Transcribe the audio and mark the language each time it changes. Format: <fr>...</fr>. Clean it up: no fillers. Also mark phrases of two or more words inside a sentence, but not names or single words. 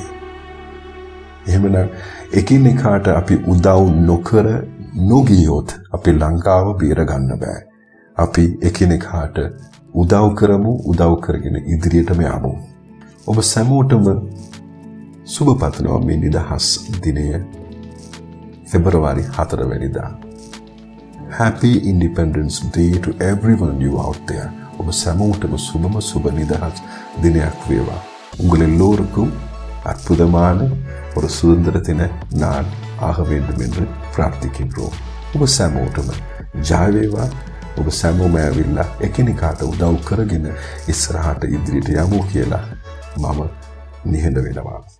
<si>එහෙමනම් එකිනෙකාට අපි උදව් නොකර නොගියොත් අපේ ලංකාව බේර ගන්න බෑ. අපි එකිනෙකාට උදව් කරමු, උදව් කරගෙන ඉදිරියටම යමු. ඔබ සැමෝටම සුබ පතනවා මේ නිදහස් දිනය February 4 වෙනිදා.</si> <en>Happy Independence Day to everyone you out there.</en> <si>ඔබ සැමෝටම සුබ නිදහස් දිනයක් වේවා.</si> <ta>உங்கள் எல்லோருக்கும் அற்புதமான ஒரு சுதந்திர தின நாள் ஆக வேண்டும் என்று பிரார்த்திக்கின்றோம்.</ta> <si>ඔබ සැමෝටම ජය වේවා. ඔබ සැමෝම ඇවිල්ලා එකිනෙකාට උදව් කරගෙන ඉස්සරහට ඉදිරියට යමු කියලා මම නිහඬ වෙනවා.</si>